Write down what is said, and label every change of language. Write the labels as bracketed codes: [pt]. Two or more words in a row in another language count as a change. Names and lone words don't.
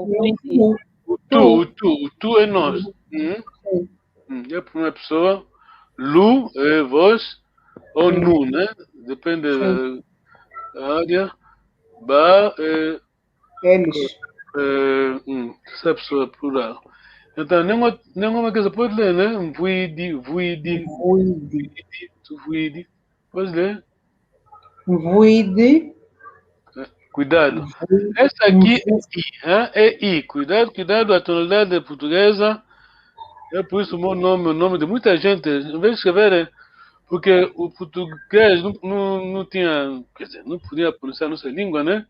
[pt] O tu é nós. É a primeira pessoa. Lu é vós. Ou nu, né? Depende da área. Ba é. eles. Essa pessoa plural. Então, nenhuma coisa pode ler, né? [kg] Vuidi, vuidi. Tu vuidi. [pt] Pode ler? Vuide. Cuidado. Essa aqui é I. Cuidado, a tonalidade portuguesa. É por isso o nome de muita gente, em vez de escrever, porque o português não tinha, quer dizer, não podia pronunciar a nossa língua, né?